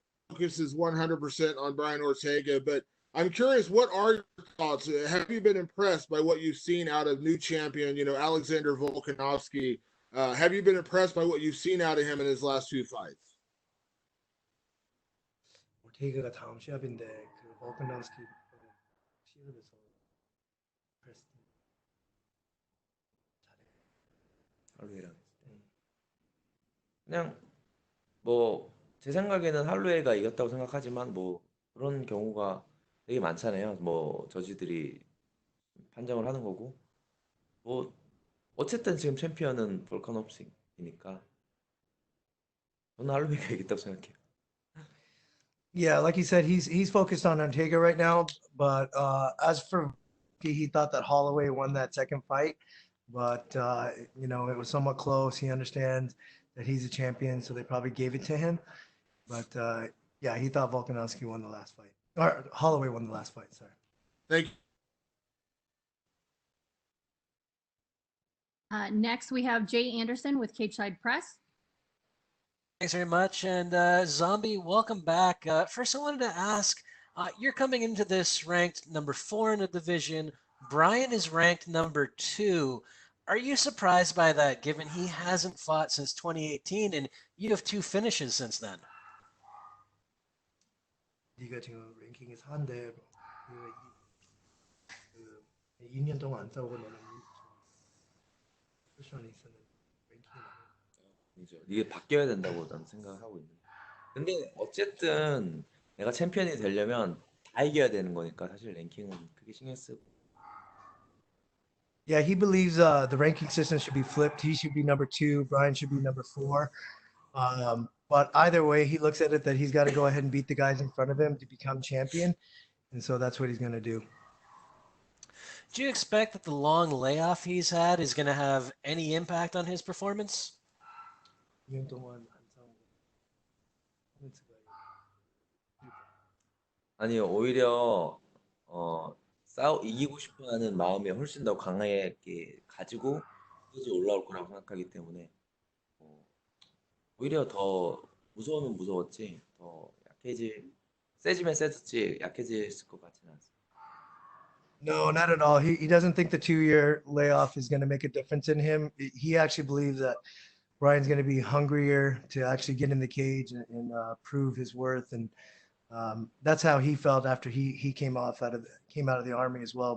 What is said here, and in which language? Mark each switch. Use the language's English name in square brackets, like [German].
[English] Focus is 100% on Brian Ortega, but I'm curious, what are your thoughts? Have you been impressed by what you've seen out of new champion, Alexander Volkanovski? Have you been impressed by what you've seen out of him in his last two fights? [Korean] 오테이가가 다음 시합인데 그 볼카novski 시합에서 할로웨이랑 그냥 뭐 제 생각에는 할로웨이가 이겼다고 생각하지만 뭐 그런 경우가 되게 많잖아요. 뭐 저지들이 판정을 하는 거고, 뭐 어쨌든 지금 챔피언은 볼카novski니까 저는 할로웨이가 이겼다고 생각해요. [English] Yeah, like he said, he's focused on Ortega right now. But as for he thought that Holloway won that second fight, but it was somewhat close. He understands that he's a champion, so they probably gave it to him. But yeah, he thought Volkanovski won the last fight, or Holloway won the last fight. Sorry. Thank you. Next, we have Jay Anderson with Cageside Press. Thanks very much. And Zombie, welcome back. First, I wanted to ask, you're coming into this ranked number 4 in the division. Brian is ranked number 2. Are you surprised by that, given he hasn't fought since 2018 and you have 2 finishes since then? [Korean] 네가 지금 랭킹이 4인데 2년 동안 안 싸우고 너는 포지션에 있었는데 랭킹이 이게 바뀌어야 된다고 난 생각하고 있는데, 근데 어쨌든 내가 챔피언이 되려면 다 이겨야 되는 거니까 사실 랭킹은 크게 신경 쓰고. [English] Yeah, he believes the ranking system should be flipped. He should be number 2. Brian should be number 4. But either way, he looks at it that he's got to go ahead and beat the guys in front of him to become champion. And so that's what he's going to do. Do you expect that the long layoff he's had is going to have any impact on his performance? [Korean] 2년 동안 안 싸우고 아니요, 오히려 이기고 싶어하는 마음이 훨씬 더 강하게 가지고 끝까지 올라올 거라고 생각하기 때문에 오히려 더 무서우면 무서웠지, 더 세지면 세졌지 약해졌을 것 같지는 않습니다. [English] No, not at all. He doesn't think the 2-year layoff is going to make a difference in him. He actually believes that Brian's going to be hungrier to actually get in the cage and prove his worth. And that's how he felt after he came out of the army as well.